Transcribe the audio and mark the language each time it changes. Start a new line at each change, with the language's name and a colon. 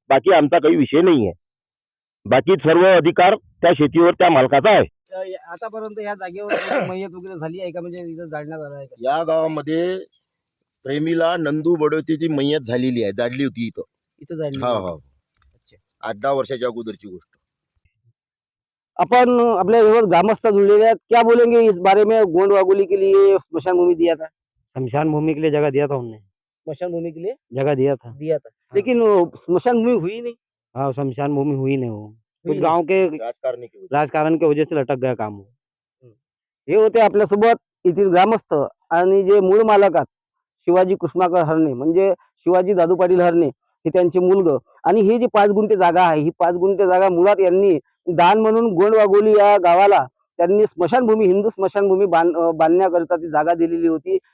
Marathi: बाकी आमचा काही विषय नाहीये. बाकी सर्व अधिकार त्या शेतीवर त्या मालकाचा आहे. आतापर्यंत या जागेवर मयत वगैरे झाली आहे का? म्हणजे इथं जाळण्यात आलं आहे का? या गावामध्ये प्रेमीला नंदू बडोतीची मयत झालेली आहे. जाडली होती इथं जाळली? हा हा. 8-10 वर्षाच्या अगोदरची गोष्ट.
Hindi: अपन अपने ग्रामस्थ जुड़े हैं, क्या बोलेंगे इस बारे में? गोंडवाघोली के लिए स्मशान भूमि दिया था। शमशान भूमि के लिए जगह दिया था उनने। स्मशान भूमि के लिए जगह दिया था। लेकिन वो स्मशान भूमि हुई नहीं। हाँ, शमशान भूमि हुई नहीं वो। कुछ हुई गांव के राजकारणी की वजह से लटक गया काम वो।
Marathi: हे होते आपल्यासोबत येथील ग्रामस्थ आणि जे मूळ मालक आहेत शिवाजी कुसमाकर हरणे म्हणजे शिवाजी दादू पाटील हरणे हे त्यांचे मुलगा. आणि ही जी 5 गुंठे जागा आहे ही 5 गुंठे जागा मुळात यांनी दान म्हणून गोंडवाघोली या गावाला त्यांनी स्मशानभूमी हिंदू स्मशानभूमी बांधण्याकरिता ती जागा दिलेली होती.